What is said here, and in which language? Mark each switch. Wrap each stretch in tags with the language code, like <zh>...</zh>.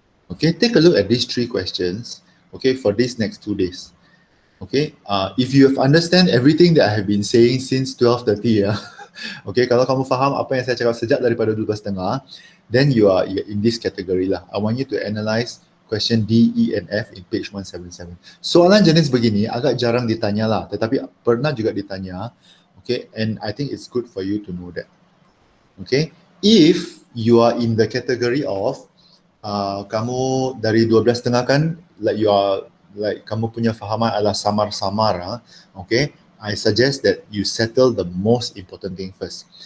<en>Okay, take a look at these 3 questions, okay, for these next 2 days. Okay, if you have understand everything that I have been saying since 12:30 okay,</en> <ms>kalau kamu faham apa yang saya cakap sejak daripada 12:30,</ms> <en>then you are in this category lah. I want you to analyze question D, E, and F in page 177.</en> <ms>Soalan jenis begini agak jarang ditanya lah, tetapi pernah juga ditanya.</ms> <en>Okay, and I think it's good for you to know that. Okay, if you are in the category of</en> <ms>kamu dari 12:30 kan,</ms> <en>like you are like</en> <ms>kamu punya fahaman adalah samar-samar,</ms> <en>okay, I suggest that you settle the most important thing first.</en>